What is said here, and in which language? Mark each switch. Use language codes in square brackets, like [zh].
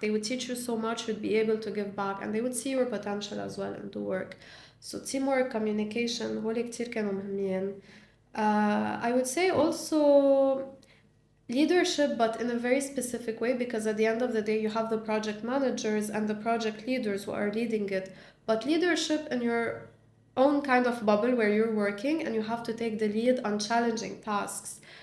[en] They would teach you so much, you'd be able to give back, and they would see your potential as well into work. So teamwork, communication [ar] هول كتير كانوا مهمين. [en] I would say also leadership, but in a very specific way, because at the end of the day you have the project managers and the project leaders who are leading it, but leadership in your own kind of bubble where you're working and you have to take the lead on challenging tasks.